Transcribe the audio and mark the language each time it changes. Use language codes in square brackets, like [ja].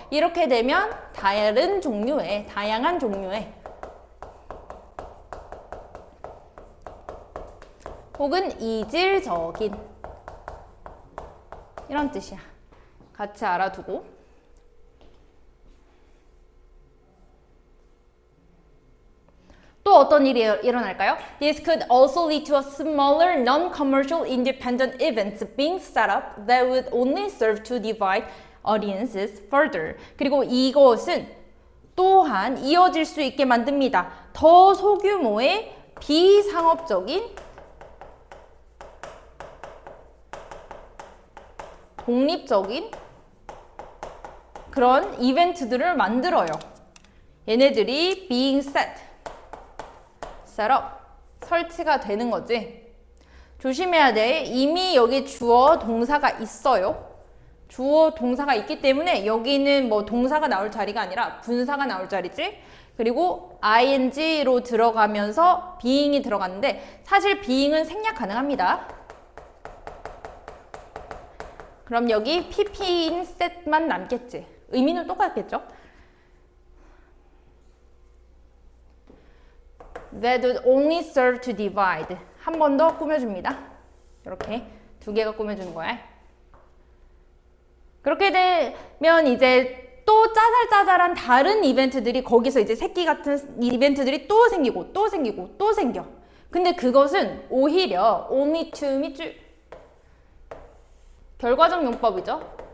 [ko] 이렇게 되면 다양한 종류의 혹은 이질적인 이런 뜻이야. 같이 알아두고. 또 어떤 일이 일어날까요? [en] This could also lead to a smaller non-commercial independent events being set up that would only serve to divide audiences further. [ko] 그리고 이것은 또한 이어질 수 있게 만듭니다. 더 소규모의 비상업적인 독립적인 그런 이벤트들을 만들어요. 얘네들이 [en] being set up, [ko] 설치가 되는 거지. 조심해야 돼. 이미 여기 주어 동사가 있어요. 주어 동사가 있기 때문에 여기는 뭐 동사가 나올 자리가 아니라 분사가 나올 자리지. 그리고 ing로 들어가면서 being이 들어갔는데 사실 being은 생략 가능합니다. 그럼 여기 pp인 set만 남겠지. 의미는 똑같겠죠? [en] That would only serve to divide. [ko] 한 번 더 꾸며줍니다. 이렇게 두 개가 꾸며주는 거야. 그렇게 되면 이제 또 짜잘짜잘한 다른 이벤트들이 거기서 이제 새끼 같은 이벤트들이 또 생기고 또 생기고 또 생겨. 근데 그것은 오히려 [en] only to meet [ko] 결과적 용법이죠.